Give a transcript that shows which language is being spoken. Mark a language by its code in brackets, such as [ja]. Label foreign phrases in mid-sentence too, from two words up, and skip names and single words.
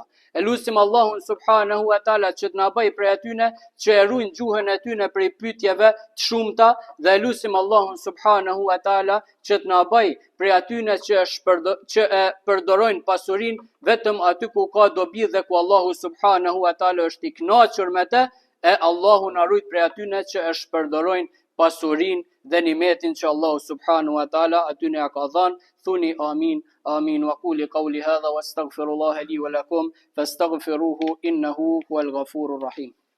[sq] E lusim Allahun [ar] سبحانه وتعالى [sq] që të na bëj prej atyne që e ruajnë gjuhën e tyre prej pyetjeve të shumta dhe e lusim Allahun [ar] سبحانه وتعالى [sq] që të na bëj prej atyne që e përdorojnë pasurinë vetëm aty ku ka dobi dhe ku Allahu [ar] سبحانه وتعالى [sq] është i kënaqur me të, e Allahu na ruaj prej atyne që e shpërdorojnë pasurinë dhe nimetin që Allahu subhanahu wa taala aty ne ka dhënë. Thuni amin. [ar] آمين وقولي قولي هذا واستغفر الله لي ولكم فاستغفروه إنه هو الغفور الرحيم.